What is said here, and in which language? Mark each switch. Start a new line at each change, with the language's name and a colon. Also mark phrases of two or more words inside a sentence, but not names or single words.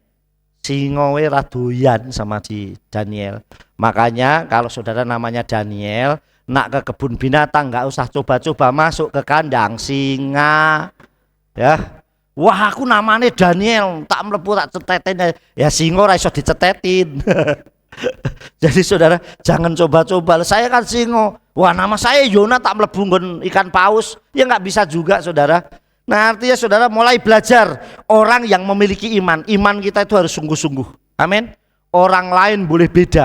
Javanese: Singowe radoyan sama di Daniel.
Indonesian: Makanya kalau saudara namanya Daniel, nak ke kebun binatang nggak usah coba-coba masuk ke kandang singa. Ya.
Javanese: Wah aku namanya Daniel, tak mlebu tak cetetin. Ya singo ora iso dicetetin.
Indonesian: Jadi saudara jangan coba-coba. Saya kan singo. Wah nama saya Yona
Javanese: tak mlebu nggon
Indonesian: ikan paus. Ya nggak bisa juga saudara. Nah artinya saudara mulai belajar orang yang memiliki iman. Iman kita itu harus sungguh-sungguh. Amin. Orang lain boleh beda.